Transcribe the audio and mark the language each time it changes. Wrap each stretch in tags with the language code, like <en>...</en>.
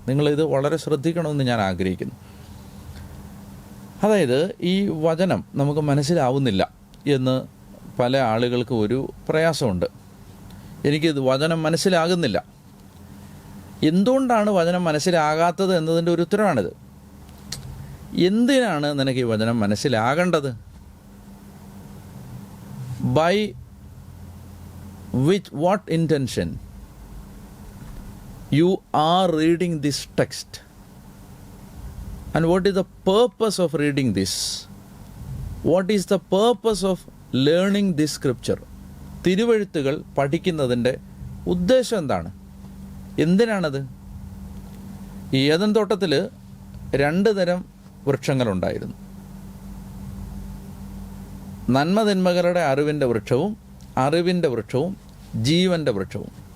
<ml>നിങ്ങളിത് വളരെ ശ്രദ്ധിക്കണമെന്ന് ഞാൻ ആഗ്രഹിക്കുന്നു. അതായത് ഈ വചനം നമുക്ക് മനസ്സിലാവുന്നില്ല എന്ന് പല ആളുകൾക്കും ഒരു പ്രയാസമുണ്ട്. എനിക്കിത് വചനം മനസ്സിലാകുന്നില്ല. എന്തുകൊണ്ടാണ് വചനം മനസ്സിലാകാത്തത് എന്നതിൻ്റെ ഒരു ഉത്തരവാണിത്. എന്തിനാണ് നിനക്ക് ഈ വചനം മനസ്സിലാകേണ്ടത്?</ml> <en>By with what intention you are reading this text, and what is the purpose of reading this? What is the purpose of learning this scripture?</en> <ml>തിരുവെഴുത്തുകൾ പഠിക്കുന്നതിൻ്റെ ഉദ്ദേശം എന്താണ്? എന്തിനാണത്? ഈ ഏദൻ തോട്ടത്തിൽ 2 തരം വൃക്ഷങ്ങളുണ്ടായിരുന്നു. നന്മതിന്മകളുടെ അറിവിൻ്റെ വൃക്ഷവും അറിവിൻ്റെ വൃക്ഷവും ജീവൻ്റെ വൃക്ഷവും.</ml>